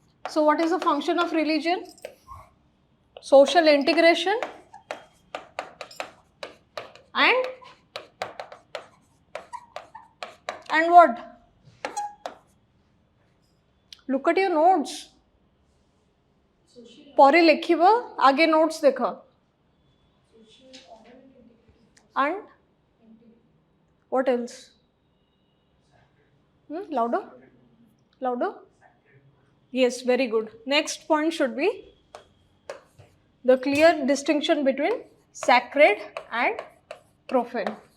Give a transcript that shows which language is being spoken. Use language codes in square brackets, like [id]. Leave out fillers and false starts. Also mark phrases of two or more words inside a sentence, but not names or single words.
[en] So what is the function of religion? Social integration and what? Look at your notes. [or] ପରେ ଲେଖିବ ଆଗେ notes ଦେଖ [en] and what else? Louder? Louder? Yes, very good. Next point should be the clear distinction between sacred and profane.